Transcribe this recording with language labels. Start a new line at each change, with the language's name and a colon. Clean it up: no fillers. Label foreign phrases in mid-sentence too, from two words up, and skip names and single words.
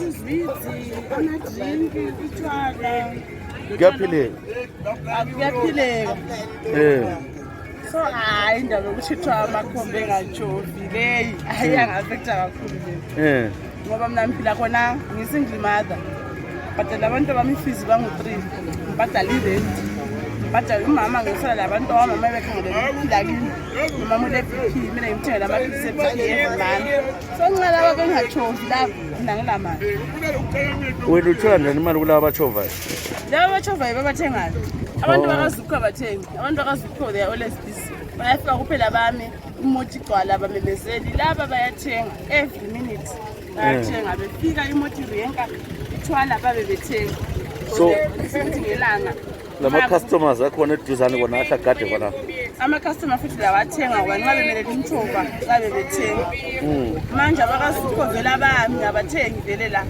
North Ndebele: izwithi ama-drink utshwala kuyaphileka kuyaphileka so hayi indaba yokushithwa amakhombe engajovi leyi ayangi-affecta kakhulu le ngoba mina ngiphila khona ngi-single mother bhadala abantu bami ifizi bangu-3 ngibhadala irenti ngibhadala umama ngisala labantu wamama bekhangele ukuphila kimi umama ule-BP mina ngimthengela amaphilisi e-BP ezimali so ngincala kwake ngingatshovi lapho mina ngilamali wena uthola njani imali kulaba abatshovayo laba abatshovayo babathengayo abantu bakazukho abathengi abantu bakazukho
English: they are always busy
North Ndebele: bayafika kuphela bami imoto igcwala bamemezeli laba bayathenga
English: every minute
North Ndebele: bayathenga befika imoto irenka ithwala babe bethenga so futhi ngelanga lama-customers akhona eduzane kona ahlagade khona ama-customer futhi lawa athenga kwani nxa bemelele imitshova babe bethenga manje abakazukho vele abami abathengi vele la